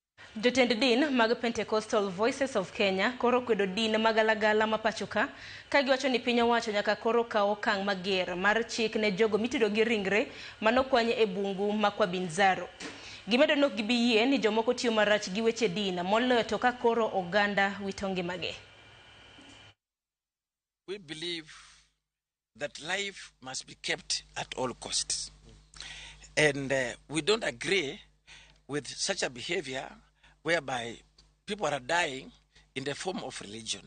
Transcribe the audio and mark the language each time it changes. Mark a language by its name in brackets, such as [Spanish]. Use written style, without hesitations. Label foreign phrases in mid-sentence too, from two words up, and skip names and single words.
[Luo (Kenya and Tanzania)] Jotend din mag Pentecostal Voices of Kenya koro okwedo din mag galagala ma pachoka ka giwacho ni piny owacho nyaka koro kawo okang' mager mar chik ne jogo mitido gi ringre manokwany e bungu ma Kwa Binzaro. Gimedo nok gibi yie ni jomoko tiyo marach gi weche din moloyo to ka koro oganda wito ngimagi. [English] We believe that life must be kept at all costs. And we don't agree with such a behavior whereby people are dying in the form of religion.